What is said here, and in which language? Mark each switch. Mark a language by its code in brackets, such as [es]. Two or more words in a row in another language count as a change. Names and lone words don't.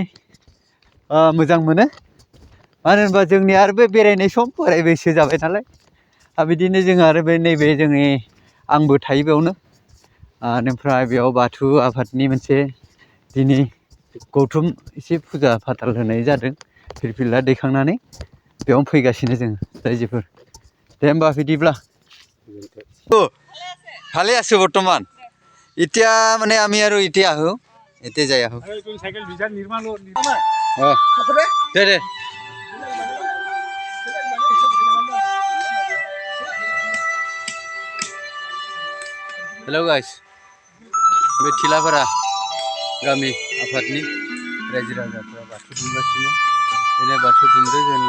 [brx] मोजां मोनो मानो होनबा जोंनि आरो बे बेरायनाय सम बोराय बैसो जाबाय नालाय बिदिनो जों आरो बे नैबे जोंनि आंबो थायो बेयावनो ओमफ्राय बेयाव बाथौ आफादनि मोनसे दिनै गौथुम एसे फुजा फाथाल होनाय जादों फिरफिला दैखांनानै बेयावनो फैगासिनो जों रायजोफोर दे होमबा बिदिब्ला [as] ভালে আছো বর্তমান এতিয়া মানে আমি আৰু এতিয়া আহো এতিয়া যাই আহো দে দে [en] hello guys [brx] बे थिलाफारा गामि आफादनि रायजो राजाफ्रा बाथौ दुमगासिनो दिनै बाथौ दुमदों जोंनि